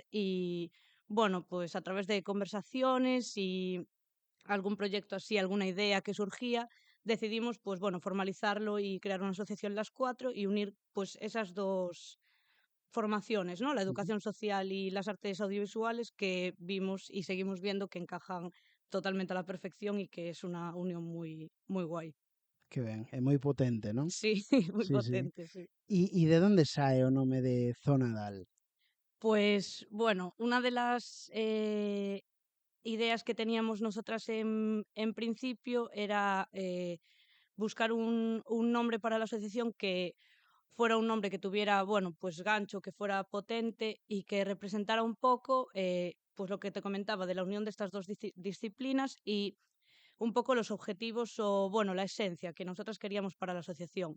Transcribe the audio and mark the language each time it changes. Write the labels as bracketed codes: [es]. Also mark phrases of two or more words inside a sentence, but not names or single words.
[es] Y pues a través de conversaciones y algún proyecto así, alguna idea que surgía, decidimos formalizarlo y crear una asociación las 4 y unir pues esas dos formaciones, ¿no? La Ujú. educación social y las artes audiovisuales, que vimos y seguimos viendo que encajan totalmente a la perfección y que es una unión muy, muy guay. [gl] Que ben, é moi potente, non? [es] Sí, muy Sí, sí. potente, sí. [gl] E de onde sae o nome de Zona Adal? [es] Pues bueno, una de las ideas que teníamos nosotras en principio era buscar un nombre para la asociación que fuera un nombre que tuviera, pues gancho, que fuera potente y que representara un poco, pues lo que te comentaba de la unión de estas dos disciplinas y un poco los objetivos o, la esencia que nosotros queríamos para la asociación.